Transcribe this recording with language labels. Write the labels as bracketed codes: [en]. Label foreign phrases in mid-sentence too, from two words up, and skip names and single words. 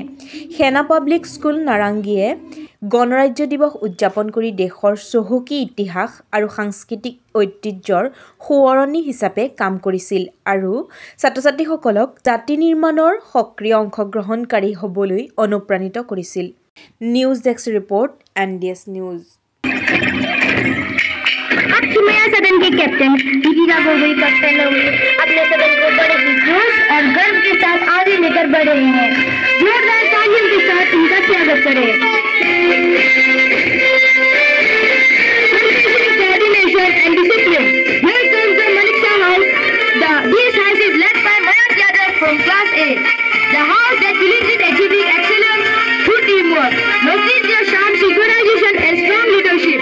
[as] সেনা পাব্লিক স্কুল নাৰাংগীয়ে গণৰাজ্য দিৱস উদযাপন কৰি দেশৰ চহকী ইতিহাস আৰু সাংস্কৃতিক ঐতিহ্যৰ সোঁৱৰণী হিচাপে কাম কৰিছিল আৰু ছাত্ৰ-ছাত্ৰীসকলক জাতি নিৰ্মাণৰ সক্ৰিয় অংশগ্ৰহণকাৰী হ'বলৈ অনুপ্ৰাণিত কৰিছিল। [en] News Desk Report NDS News. [hi] सदन के कैप्टन दीपिका गोगोई का कहना अपने सदन को बड़े ही जोश और गर्व के साथ आगे लेकर बढ़ रहे हैं। जोरदार तालियों के साथ इनका स्वागत करें। [en] Coordination and discipline. Here comes the Maniksha House. This house is led by Mayank Yadav from Class A. The house that believes in achieving excellence through teamwork, notice their sharp synchronization and strong leadership.